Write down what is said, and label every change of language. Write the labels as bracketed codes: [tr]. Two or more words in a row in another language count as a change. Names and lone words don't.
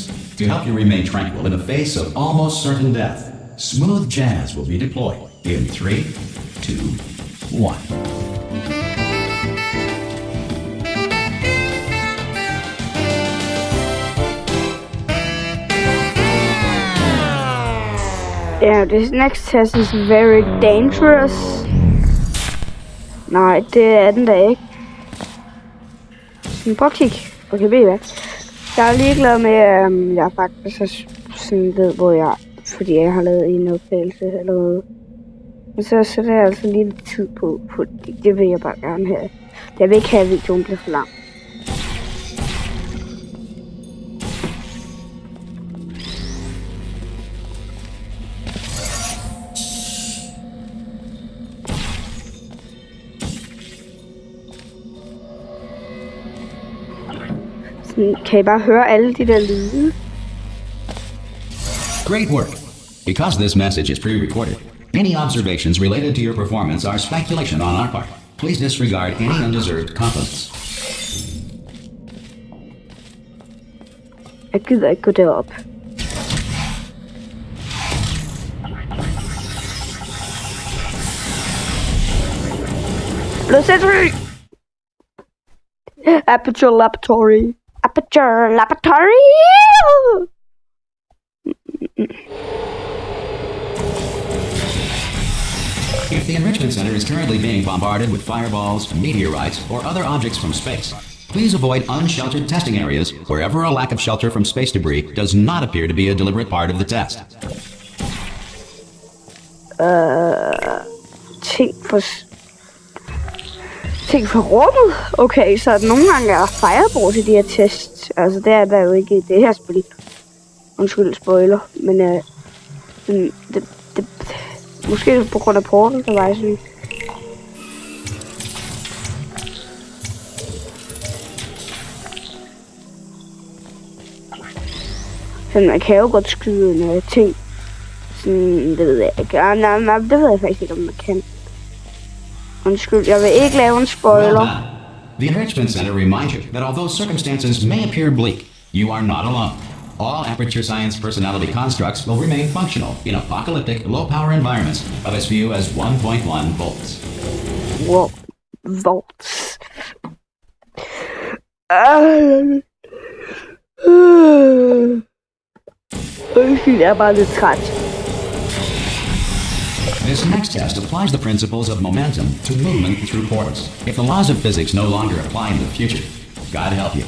[en] To help you remain tranquil in the face of almost certain death, smooth jazz will be deployed in 3, 2, 1. Yeah, this next test is very dangerous. [da] Nej, det er den da ikke. Prøv at kigge. Okay, ved I hvad? Jeg er ligeglad med, jeg faktisk sådan ved, hvor jeg fordi jeg har lavet en optagelse eller noget. Men så sætter jeg altså lige lidt tid på, fordi det vil jeg bare gerne have. Jeg vil ikke have, at videoen bliver for lang. Kan I bare høre alle de der lyde? [en] Great work. Because this message is pre-recorded, any observations related to your performance are speculation on our part. Please disregard any undeserved compliments. [da] Jeg gider ikke gå derop. [en] Laboratory! Aperture Laboratory. Aperture Laboratory! If the Enrichment Center is currently being bombarded with fireballs, meteorites, or other objects from space, please avoid unsheltered testing areas wherever a lack of shelter from space debris does not appear to be a deliberate part of the test. [da] Ting for rummet? Okay, så nogle gange er der fireballs i de her tests. Altså, det er der jo ikke i det her spil. Undskyld, spoiler. Men det måske på grund af porten, der var jeg sådan. Så man kan jo godt skyde nogle ting. Sådan, det ved jeg ikke. Nej, det ved jeg faktisk ikke, om man kan. Undskyld, jeg vil ikke lave en spoiler. [en] Well done. The Enrichment Center reminds you that although circumstances may appear bleak, you are not alone. All Aperture Science personality constructs will remain functional in apocalyptic, low-power environments of as few as 1.1 volts. Wow, volts. [da] Undskyld, jeg er bare lidt træt. [en] This next test applies the principles of momentum to movement through portals. If the laws of physics no longer apply in the future, God help you.